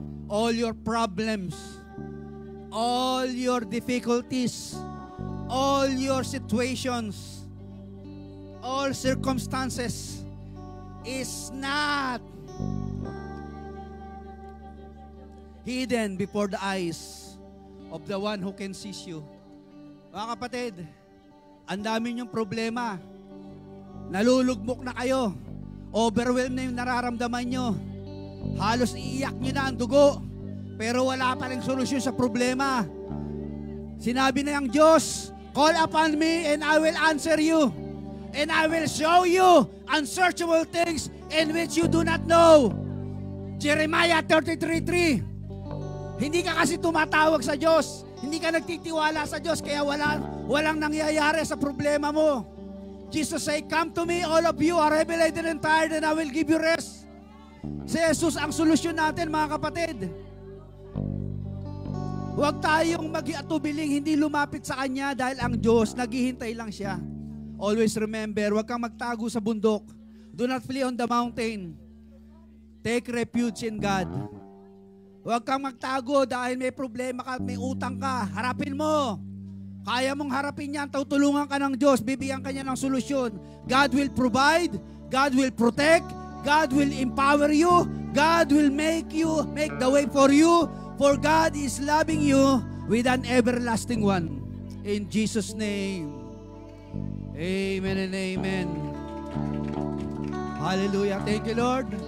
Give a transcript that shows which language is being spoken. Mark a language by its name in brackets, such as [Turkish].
[English] All your problems, all your difficulties, all your situations, all circumstances is not hidden before the eyes of the one who can see you. [Filipino] Mga kapatid, ang dami niyong problema. Nalulugmok na kayo. Overwhelmed na yung nararamdaman nyo. Halos iiyak nyo na ang dugo. Pero wala pa rin solusyon sa problema. Sinabi na yung Diyos, [English] call upon me and I will answer you. And I will show you unsearchable things in which you do not know. Jeremiah 33:3. [Filipino] Hindi ka kasi tumatawag sa Diyos. Hindi ka nagtitiwala sa Diyos kaya walang nangyayari sa problema mo. [English] Jesus say, come to me all of you are heavy laden and tired and I will give you rest. [Filipino] Si Jesus ang solusyon natin mga kapatid. Huwag tayong mag-iatubiling hindi lumapit sa Kanya dahil ang Diyos naghihintay lang siya. [English] Always remember, [Filipino] huwag kang magtago sa bundok. [English] Do not flee on the mountain. Take refuge in God. [Filipino] Huwag kang magtago dahil may problema ka, may utang ka. Harapin mo. Kaya mong harapin yan, tutulungan ka ng Diyos, bibigyan ka niya ng solusyon. [English] God will provide, God will protect, God will empower you, God will make the way for you, for God is loving you with an everlasting one. In Jesus' name. Amen and amen. Hallelujah. Thank you, Lord.